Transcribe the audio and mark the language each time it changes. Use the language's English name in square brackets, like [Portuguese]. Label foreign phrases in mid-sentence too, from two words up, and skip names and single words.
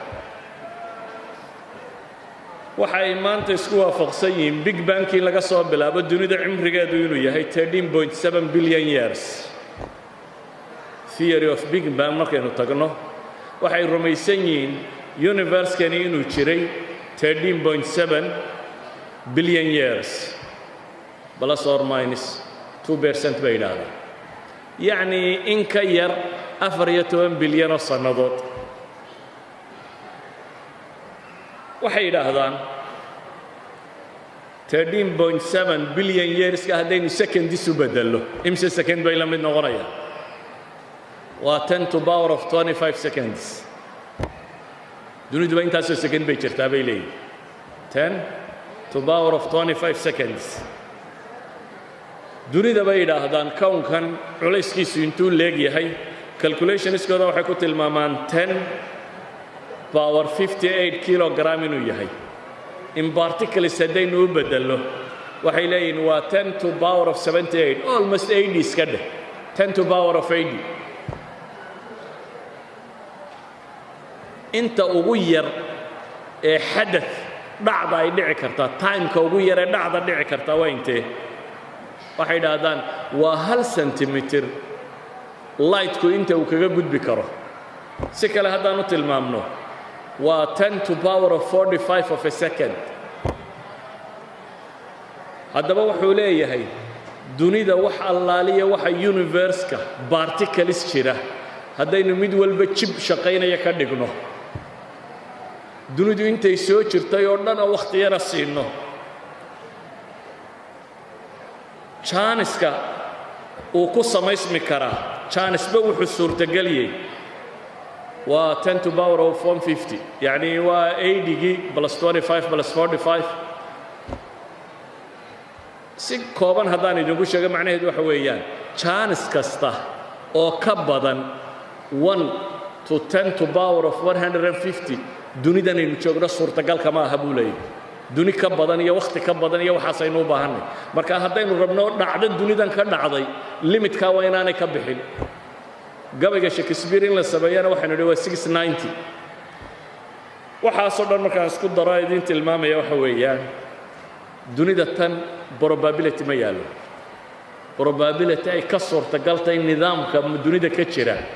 [Somali] waxay maanta isku waafaqsan yihiin [English] big bang-kii [Somali] laga soo bilaabo dunida cimrigeedu inuu yahay 13.7 [English] billion years theory of big bang [Somali] markaynu tagno waxay rumaysan yihiin [English] universe-kani [Somali] inuu jiray 13.7 [English] billion years plus or minus [Somali] 2% bay yidhaahdaan yacni in ka yar 14 bilyan oo sannadood waxay yidhaahdaan 13.7 bilyan yearska haddaynu second isu beddello imse second bay la mid noqonayaan waa [English] 10 to power of 25 seconds [Somali] duniduba intaasoo second bay jirtaa bay leeyihin [English] 10 to power of 25 seconds [Somali] dunida bay yidhaahdaan kownkan culayskiisu intuu leegyahay calculationiskooda waxay ku tilmaamaan [English] 10 power 58 kilogram [Somali] inuu yahay in particles haddaynu u beddello waxay leeyihiin waa [English] 10 to power of 78 almost 80 [Somali] iska dheh [English] 10 to power of 80 [Somali] inta ugu yar ee xadath dhacda ay dhici kartaa timeka ugu yar ee dhacda dhici kartaa waa intee waxay yidhaahdaan waa 1 [English] centimeter lightku [Somali] inta uu kaga gudbi karo si kale haddaan u tilmaamno waa [English] 10 to power of 45 of a second [Somali] haddaba wuxuu leeyahay dunida wax allaaliya waxa [English] universe-ka particles [Somali] jira haddaynu mid walba jib shaqaynaya ka dhigno dunidu intay soo jirtay oo dhan waqtiyana siino chance-ka uu ku samaysmi karaa chance-ba wuxuu suurtageliyey waa [English] 10 to power of 150 [Somali] yacni waa 80 plus 25 plus 45 si kooban haddaan idinku sheego macnaheedu waxa weeyaan chance kasta oo ka badan [English] 1 to 10 to power of 150 [Somali] dunidan aynu joogno suurtagal kama aha buu leeyahay duni ka badan iyo waqti ka badan iyo waxaasaynu u baahanay marka haddaynu rabno dhacdo dunidan ka dhacday limitkaa waa inaanay ka bixin gabayga Shakespeare in la sameeyana waxaynu nidhi waa 690 waxaasoo dhan markaan isku daro idin tilmaamaya waxa weeyaan dunida tan probability ma yaalo probability ay ka suurtagaltay nidaamka dunida ka jira